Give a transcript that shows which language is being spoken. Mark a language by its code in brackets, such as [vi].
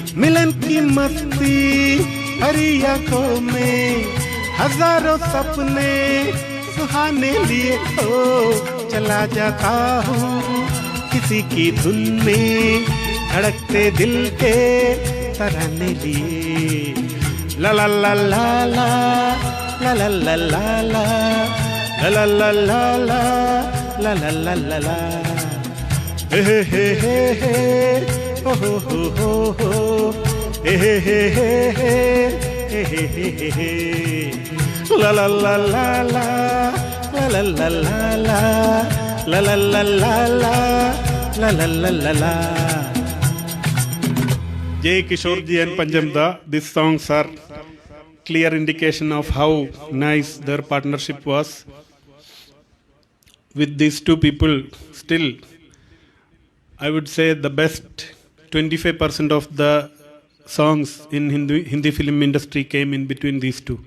[hi] मिलन की मस्ती हरी आंखों में हजारों सपने सुहाने लिए हो चला जाता हूँ किसी की धुन में, धड़कते दिल के तराने लिए। ला ला ला ला ला ला ला ला ला ला ला ला ला ला ला ला ला ला हे हे हे हे हो हो हो हे हे हे हे हे हे हे ला ला ला ला ला ला ला ला ला ला ला ला ला ला ला ला। J. [en] Kishore ji and Panjam Da, these songs are clear indication of how nice their partnership was. With these two people, still, I would say the best 25% of the songs in Hindi film industry came in between these two.